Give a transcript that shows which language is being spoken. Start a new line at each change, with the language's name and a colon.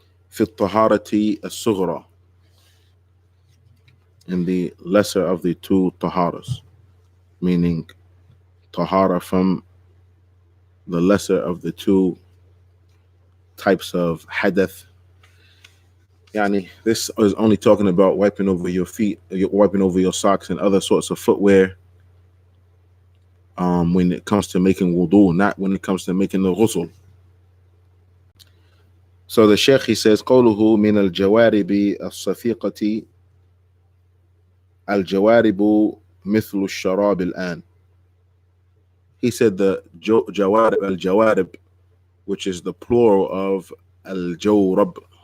Arabic: في الطهارة الصغرى,
English: in the lesser of the two taharas, meaning tahara from the lesser of the two types of hadath. Yani, this is only talking about wiping over your feet, wiping over your socks and other sorts of footwear, when it comes to making wudu, not when it comes to making the ghusl. So the Sheikh, he says,
Arabic: قوله من الجوارب الصفيقة الجوارب مثل الشراب الآن.
English: He said the jawarib, al-jawarib, which is the plural of al-jawrab.